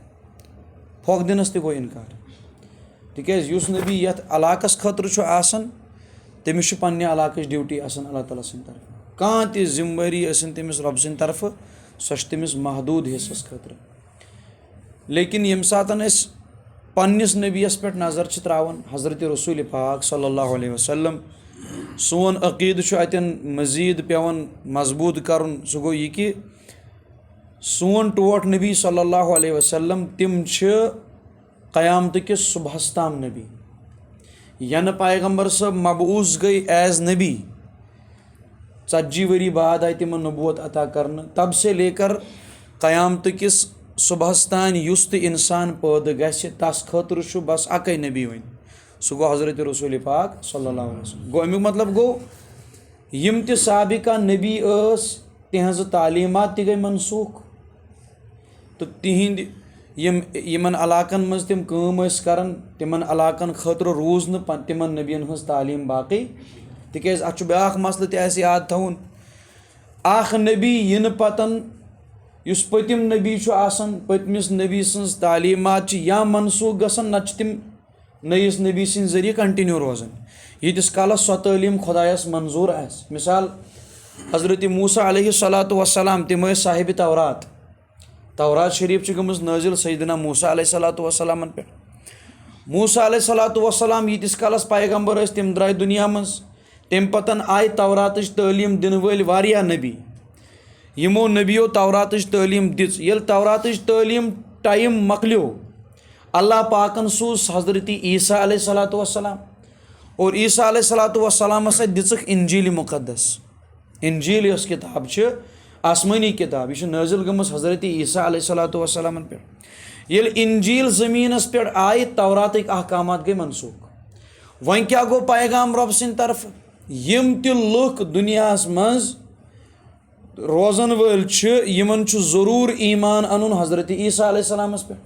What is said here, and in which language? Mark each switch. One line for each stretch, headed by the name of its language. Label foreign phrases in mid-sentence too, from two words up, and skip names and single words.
Kashmiri: پھۄکھ دِنس تہِ گوٚو اِنکار تِکیٛازِ یُس نبی یتھ علاقس خٲطرٕ چھُ آسان تٔمِس چھُ پننہِ علاقٕچ ڈیوٹی آسان اللہ تعالیٰ سٕنٛدِ طرفہٕ. کانٛہہ تہِ ذِمہٕ وٲری ٲسِن تٔمِس رۄبہٕ سٕنٛدِ طرفہٕ سۄ چھِ تٔمِس محدوٗد حِصس خٲطرٕ. لیکن ییٚمہِ ساتہٕ أسۍ پننِس نبیَس پٮ۪ٹھ نظر چھِ ترٛاوان حضرت رسول پاک
Arabic: صلی اللہ علیہ وسلم
Kashmiri: سون عقیدٕ چھُ اتٮ۪ن مزیٖد پیٚوان مضبوٗط کرُن. سُہ گوٚو یہِ کہِ سون ٹوٹھ نبی
Arabic: صلی اللہ علیہ وسلم
Kashmiri: تِم چھِ قیامتہٕ کِس صبحس تام نبی. ینہٕ پیغمبر صٲب مبعوٗث گٔے ایز نبی 40 ؤری بعد آیہِ تِمن نبوت عطا کرنہٕ.
Urdu: تب سے لے کر
Kashmiri: قیامتہٕ کِس صبحس تانۍ یُس تہِ انسان پٲدٕ گژھِ تس خٲطرٕ چھُ بس اکے نبی وۄنۍ سُہ گوٚو حضرت رسول پاک
Arabic: صلی اللہ علیہ وسلم.
Kashmiri: گوٚو امیُک مطلب گوٚو یِم تہِ سابقہ نبی ٲس تِہنٛزٕ تعلیٖمات تہِ گٔے منسوٗخ تہٕ تِہنٛدۍ یِمن علاقن منٛز تِم کٲم ٲسۍ کران تِمن علاقن خٲطرٕ روٗز نہٕ تِمن نبین ہٕنٛز تعلیٖم باقٕے. تِکیٛازِ اتھ چھُ بیٛاکھ مسلہٕ تہِ اسہِ یاد تھاوُن اکھ نبی یِنہٕ پتن یُس پٔتِم نبی چھُ آسان پٔتمِس نبی سٕنٛز تعلیٖمات چھِ یا منسوٗخ گژھان نتہٕ چھِ تِم نٔیِس نبی سٕنٛدِ ذٔریعہٕ کنٹِنیوٗ روزان ییٖتِس کالس سۄ تعلیٖم خۄدایس منظوٗر آسہِ. مثال حضرت موسیٰ
Arabic: علیہ الصلاۃ وسلام
Kashmiri: تِم ٲسۍ صاحبِ تورات. تورات شریٖف چھِ گٔمٕژ نٲزِل سیدنا موسیٰ
Arabic: علیہ الصلاۃ وسلامن
Kashmiri: پٮ۪ٹھ. موسیٰ
Arabic: علیہ الصلاۃ وسلام
Kashmiri: ییٖتِس کالس پیغمبر ٲسۍ تِم درٛاے دُنیا منٛز. تمہِ پتن آیہِ توراتٕچ تعلیٖم دِنہٕ وٲلۍ واریاہ نبی. یِمو نبیو توراتٕچ تعلیٖم دِژ. ییٚلہِ توراتٕچ تعلیٖم ٹایم مۄکلیو اللہ پاکن سوٗز حضرت عیسیٰ
Arabic: علیہ الصلاۃ وسلام
Kashmiri: اور عیسیٰ
Arabic: علیہ الصلاۃ وسلامس
Kashmiri: اتھِ دِژٕکھ انجیٖلِ مُقدس. انجیٖل یۄس کِتاب چھِ آسمٲنی کِتاب یہِ چھِ نٲزِل گٔمٕژ حضرت عیسیٰ
Arabic: علیہ الصلاۃ وسلامن
Kashmiri: پٮ۪ٹھ. ییٚلہِ انجیٖل زٔمیٖنس پٮ۪ٹھ آیہِ توراتٕکۍ احکامات گٔے منسوٗخ. وۄنۍ کیٛاہ گوٚو پیغام رۄبہٕ سٕنٛدِ طرفہٕ یِم تہِ لُکھ دُنیاہس منٛز روزن وٲلۍ چھِ یِمن چھُ ضروٗر ایٖمان انُن حضرت عیسیٰ علیہ السلامس پٮ۪ٹھ.